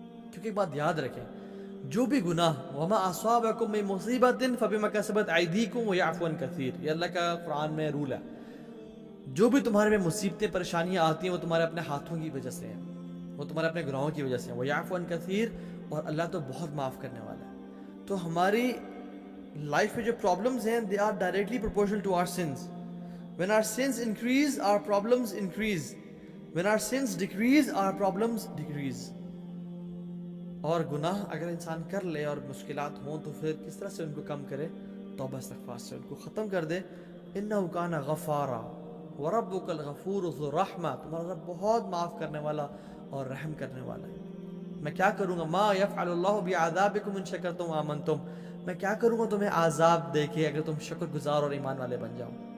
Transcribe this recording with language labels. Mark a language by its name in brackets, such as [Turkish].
[Urdu] کیونکہ ایک بات یاد رکھیں, جو بھی گناہ [Arabic] وَمَا أَصَابَكُم مِّن مُّصِيبَةٍ فَبِمَا كَسَبَتْ أَيْدِيكُمْ وَيَعْفُو عَن كَثِيرٍ, [Urdu] یہ اللہ کا قرآن میں رول ہے. جو بھی تمہارے میں مصیبتیں پریشانیاں آتی ہیں وہ تمہارے اپنے ہاتھوں کی وجہ سے ہیں, وہ تمہارے اپنے گناہوں کی وجہ سے ہیں. [Arabic] وَيَعْفُو عَن كَثِيرٍ, [Urdu] اور اللہ تو بہت معاف کرنے والا ہے. تو ہماری لائف میں جو پرابلمز ہیں, [English] they are directly proportional to our sins. When our sins increase, our problems increase. When our sins decrease, our problems decrease. [Urdu] اور گناہ اگر انسان کر لے اور مشکلات ہوں تو پھر کس طرح سے ان کو کم کرے؟ توبہ استغفار سے ان کو ختم کر دے. [Arabic] إِنَّهُ كَانَ غَفَّارًا وَرَبُّكَ الْغَفُورُ ذُو الرَّحْمَةِ, [Urdu] تمہارا رب بہت معاف کرنے والا اور رحم کرنے والا ہے. میں کیا کروں گا, [Arabic] ما يفعل اللہ بعذابکم ان شکرتم وآمنتم, [Urdu] میں کیا کروں گا تمہیں عذاب دے کے اگر تم شکر گزار اور ایمان والے بن جاؤ.